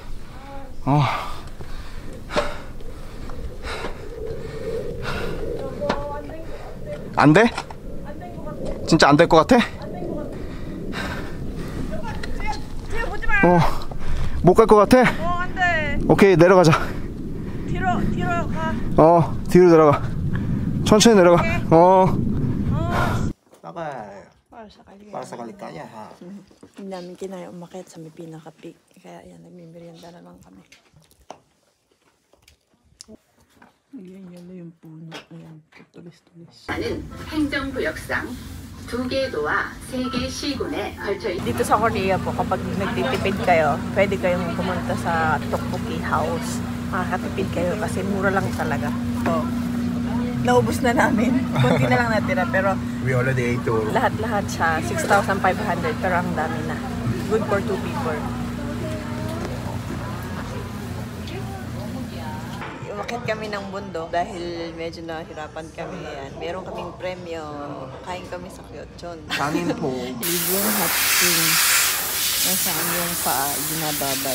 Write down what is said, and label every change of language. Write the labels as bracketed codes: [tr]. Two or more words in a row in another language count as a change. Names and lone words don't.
[ko] 안 돼? 진짜 안 될 것 같아? 못 갈 것 같아? 안 돼. 오케이, 내려가자. 뒤로 가. 뒤로 내려가. 천천히 내려가. [tl] Para sa kaligaya, ha? Hindi namin kinaya umakyat sa may pinaka-peak. Kaya yan, nagmimerienda na lang kami. Ayan, yellow yung puno. Ayan, tulis-tulis. [ko] 나는 행정구역상 2개의 도와 3개의 시군에 걸쳐 있는 [tl] Dito sa Korea po, kapag nagtitipid kayo, pwede kayong pumunta sa tteokbokki house. Makakatipid kayo kasi mura lang talaga. So, naubos na namin. Kunti na lang natira, pero [en] We already ate all. [tl] lahat-lahat siya, 6,500, pero ang dami na. [en] Good for 2 people. [tl] Umakyat kami ng bundok dahil medyo nahirapan kami. Ayan. Meron kaming premyo. Kain kami sa Kyochon. [ko] 장인포. [en] Libyang hot spring. [tl] Nasaan yung paa, ginababad.